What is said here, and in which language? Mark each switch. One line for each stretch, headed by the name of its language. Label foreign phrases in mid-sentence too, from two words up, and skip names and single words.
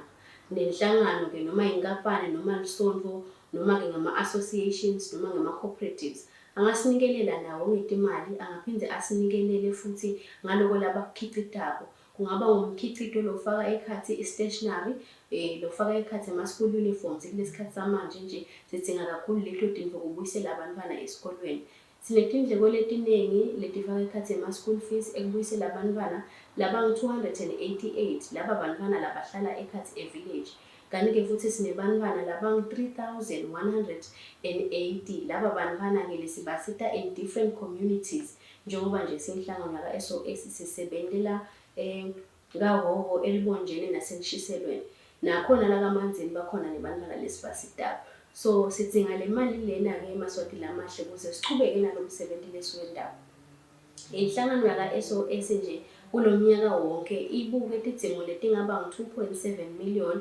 Swati: Nenhlangano ke noma inkampani noma lisonto noma ke ngama-associations noma ngama-cooperatives angasinikelela nawo ngetimali angaphinde asinikelele futhi ngaloko labakukhicitako. Kungaba umkhicito lofaka ekhathi i-stationery lofaka ekhathi ama-
English: school uniforms
Swati: kulesikhathi samanje nje sidinga kakhulu leto tinto ukubuyisela abantwana esikolweni. Sinetindleko letiningi letifaka ekhathi ama-
English: school fees
Swati: ekubuyisela abantwana labangu 288 laba bantwana labahlala eKhatsi village. Kanti-ke futhi sinebantwana labangu 3180 laba bantwana-ke lesibasita
English: in different communities
Swati: njengoba nje simhlangano yaka SOS sisebentela ngahoho elibonjeni nasenishiselweni nakhona la kaManzini bakhona nebantwana lesibasitako. So sidzinga le mali lena-ke emaswati lamahle ukuze sichubeke nalo msebenzi leswendaba. Inhlangano yaka SOS nje kulomnyaka wonke ibuke tidzingo letingaba ngu-2.7 million.